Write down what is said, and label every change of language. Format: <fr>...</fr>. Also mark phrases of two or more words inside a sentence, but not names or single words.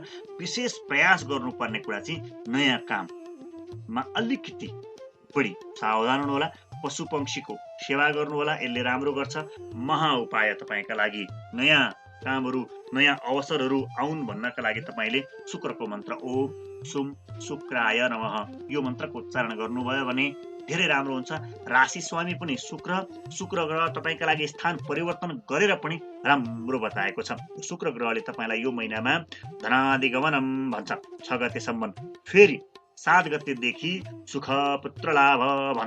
<ne>विशेष प्रयास गर्नुपर्ने कुरा चाहिँ नयाँ काममा अलिकति बढी सावधान हुनुहोला। पशु पंक्षीको सेवा गर्नुहोला, यसले राम्रो गर्छ। महा उपाय तपाईका लागि नयाँ कामहरू, नयाँ अवसरहरू आउन् भन्नका लागि तपाईले शुक्रको मन्त्र</ne> <sa>ओम सुम शुक्राय नमः</sa> <ne>यो मन्त्रको उच्चारण गर्नुभयो भने धेरै राम्रो हुन्छ। राशि स्वामी पनि शुक्र ग्रह तपाईका लागि स्थान परिवर्तन गरेर पनि राम्रो बताएको छ। शुक्र ग्रहले तपाईलाई यो महिनामा धनादिगमनम भन्छ 6 गतेसम्म, फेरि 7 गतेदेखि सुख पुत्र लाभ भन्छ।</ne>